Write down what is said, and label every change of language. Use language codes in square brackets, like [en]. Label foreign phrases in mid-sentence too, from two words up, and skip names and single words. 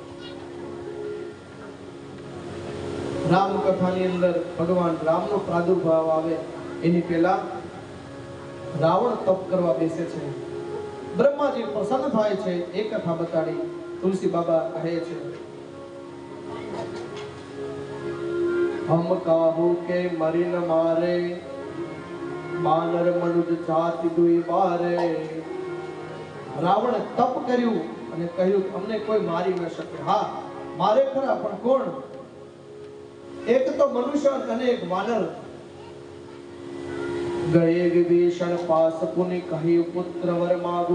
[gu] રામ કથાની અંદર ભગવાન રામનો પ્રાદુર્ભાવ આવે એની પહેલા રાવણ તપ કરવા બેસે છે. બ્રહ્માજી પ્રસન્ન થાય છે. એ કથા બતાડી તુલસી બાબા કહે છે, [awa] हम काहू के मरी न मारे, बानर मनुज जाति दुई बारे. [gu] રાવણ તપ કર્યું અને કહ્યું અમને કોઈ મારી ન શકે. હા મારે ખરા, પણ કોણ? એક તો મનુષ્ય અને એક વાનર. [awa] गये विभीषण पास पुनि [gu] કહ્યું પુત્ર વર માગો.